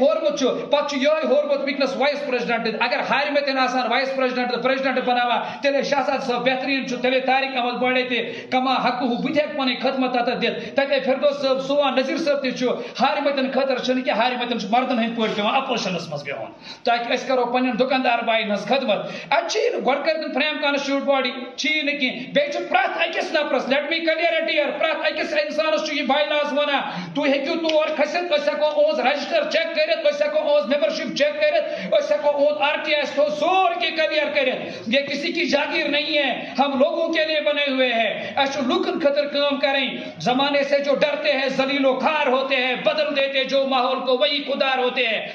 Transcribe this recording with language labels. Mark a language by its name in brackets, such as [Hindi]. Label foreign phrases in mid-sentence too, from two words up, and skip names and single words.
[Kashmiri] ہورمت چھُ پتہٕ چھُ یہے ہورمت ونکس [English] vice president [Kashmiri] اگر ہارمتن آسان [English] vice president [Kashmiri] تو پریزیڈنٹ بناوان تیلے شہزاد صاحب بہترین چھُ تیلے طارق احمد بانڈے تہ کما حق ہو بہٕ ہیٚکہٕ پنٕنۍ خدمت تتھ دِتھ تتے فردوس صاحب سوان نذیر صاحب تہ چھُ ہارمتن خٲطرٕ چھُنہٕ کینٛہہ ہارمتن چھُ مردن ہٕنٛدۍ پٲٹھۍ پیوان اپوزِشنس منٛز بیہُن تاکہ أسۍ کرو پننٮ۪ن دکاندار باین ہٕنٛز خدمت اتہِ چھُ نہٕ گۄڈٕ کٔرِتھ [English] frame constitute body [Kashmiri] چھی نہٕ کینٛہہ بیٚیہِ چھُ پرٛٮ۪تھ أکِس نفرس [English] let me clear it here [Kashmiri] پرٛٮ۪تھ أکِس انسانس چھُ یہِ [English] by laws [Kashmiri] ونان تُہۍ ہیٚکِو تور کھٔسِتھ أسۍ ہٮ۪کو اُہُنٛز [English] register check [Kashmiri] کٔرِتھ أسۍ ہٮ۪کو اُہُنٛز [English] membership check [Kashmiri] کٔرِتھ أسۍ ہٮ۪کو اُہُنٛد آر ٹی آئی تھوٚو سورُے کینٛہہ کلیئر کٔرِتھ [Urdu] یہ کسی کی جاگیر نہیں ہے ہم لوگوں کے لیے بنے ہوئے ہیں [Kashmiri] اسہِ چھُ لُکن خٲطرٕ کٲم کرٕنۍ [Urdu] زمانے سے جو ڈرتے ہیں ذلیل و خوار ہوتے ہیں بدل دیتے جو ماحول کو وہی خوددار ہوتے ہیں